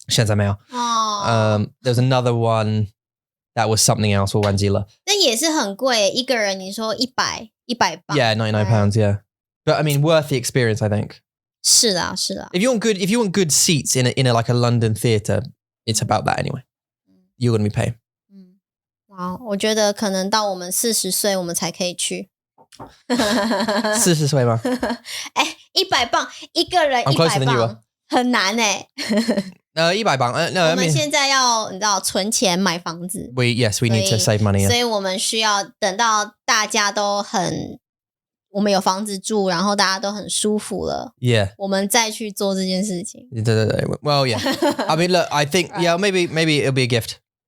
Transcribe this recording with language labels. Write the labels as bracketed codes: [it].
[zh] 现在没有 [en] there was another one that was something else, [zh] 我忘记了但也是很贵一个人你说100磅 [en] Yeah, £99, yeah. But I mean, worth the experience, I think. [zh] 是啦 [en] If you want good seats in a like a London theatre, it's about that anyway. You're going to be paying. [zh] 哇，我觉得可能到我们40岁我们才可以去。 40岁吗？ 100磅一个人 [en] I'm closer 100 than you [zh] 磅很难 100磅 [en] no, [zh] 我们现在要你知道存钱买房子 [en] we need to save money. [zh] 所以我们需要等到大家都我们有房子住，然后大家都很舒服了 [en] Yeah. [zh] 我们再去做这件事情。对 [en] Well, yeah. I mean, look, I think, yeah, maybe it'll be a gift.